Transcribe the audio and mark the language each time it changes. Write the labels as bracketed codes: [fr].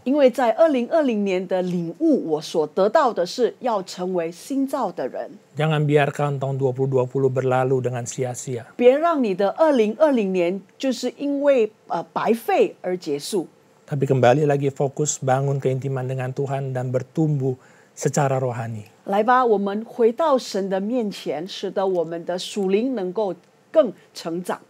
[zh] 因为在2020年的领悟，我所得到的是要成为新造的人。 [id] Jangan biarkan tahun 2020 berlalu dengan sia-sia. [zh] 别让你的2020年就是因为白费而结束。 [id] Tapi kembali lagi fokus bangun keintiman dengan Tuhan dan bertumbuh secara rohani. [zh] 来吧，我们回到神的面前，使得我们的属灵能够更成长。